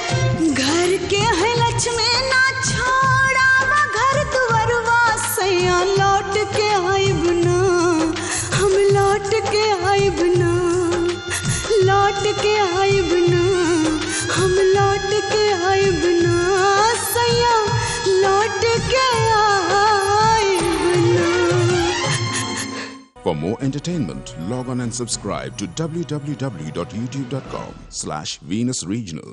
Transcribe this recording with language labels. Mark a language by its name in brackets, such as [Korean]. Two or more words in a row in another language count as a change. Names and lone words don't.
[Bhojpuri] घर के है लक्ष्मी ना छोड़ावा घर दुआरवा सैया लौट के आइब ना, हम लौट के आइब ना, लौट के आइब ना, हम लौट के आइब ना सैया लौट के आइब ना। [English] For more entertainment, log on and subscribe to www.youtube.com/Venus Regional.